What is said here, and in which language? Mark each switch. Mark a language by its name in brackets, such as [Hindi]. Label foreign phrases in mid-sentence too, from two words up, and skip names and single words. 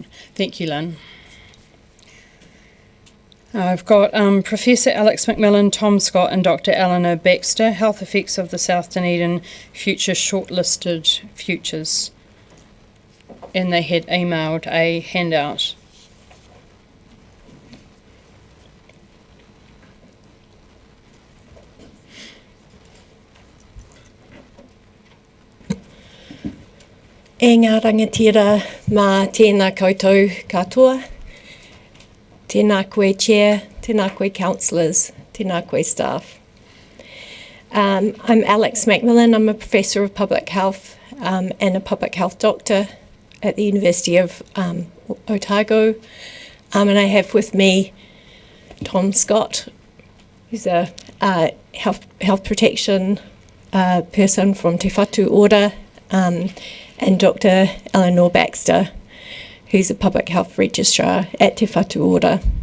[English] Thank you, Lynn. I've got Professor Alex McMillan, Tom Scott and Dr Eleanor Baxter, Health Effects of the South Dunedin Future Shortlisted Futures. And they had emailed a handout. [Māori] E ngā rangatira mā tēnā koutou katoa, tēnā koe chair, tēnā koe councillors, tēnā koe staff. [English] I'm Alex McMillan. I'm a professor of public health and a public health doctor at the University of Otago. And I have with me Tom Scott, who's a health protection person from Te Whatu Order, and Dr Eleanor Baxter, who's a public health registrar at Te Whatu Order.